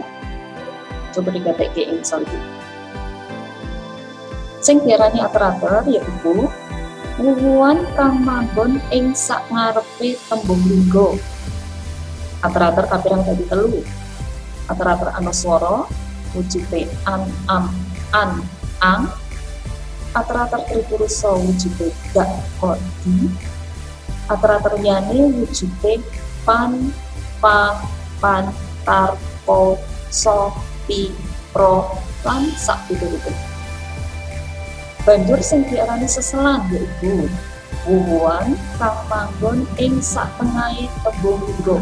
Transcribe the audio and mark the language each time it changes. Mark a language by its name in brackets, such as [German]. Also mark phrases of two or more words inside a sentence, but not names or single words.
[Javanese] Coba digatekke ing salju. Sing diarani ater-ater yaiku wuwuhan kang manggon ing sakngarepe tembung linggo. Ater-ater kapirang dadi 3. Ater-ater ana swara wujude an, am, an, ang. Ater-ater tripurusa wujude dak, kod, di. Ater-ater liyane wujude pan, pa, pan, tar, po, so, pi, pro, lan sapiturute. Banjur sing diarani seselan yaiku wuwuhan kang manggon ing satengahe tembung linggo.